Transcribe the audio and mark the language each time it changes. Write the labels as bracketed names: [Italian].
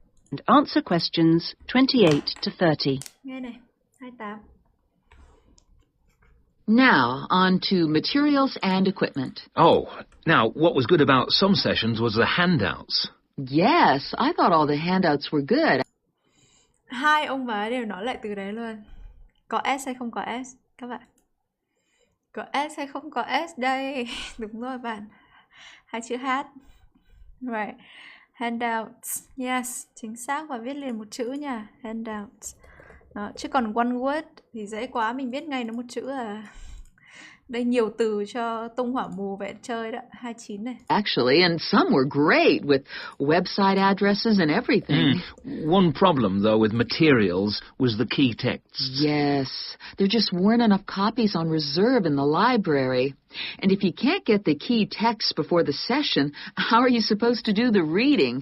[Vietnamese] And answer questions 28 to 30. Nghe này, 28. [English] Now, on to materials and equipment. Oh, now, what was good about some sessions was the handouts. Yes, I thought all the handouts were good. [Vietnamese] Hai ông bà đều nói lại từ đấy luôn. Có S hay không có S các bạn? Có S hay không có S đây? Đúng rồi bạn. 2 chữ H. [English] Right. Handouts. [Vietnamese] Yes, chính xác, và viết liền một chữ nha. Handouts. Đó, chứ còn [English] one word [Vietnamese] thì dễ quá, mình biết ngay nó một chữ à. Đây nhiều từ cho tung hỏa mù vẽ chơi đó. 29 này. [English] Actually, and some were great with website addresses and everything. One problem, though, with materials was the key texts. Yes, there just weren't enough copies on reserve in the library. And if you can't get the key texts before the session, how are you supposed to do the reading?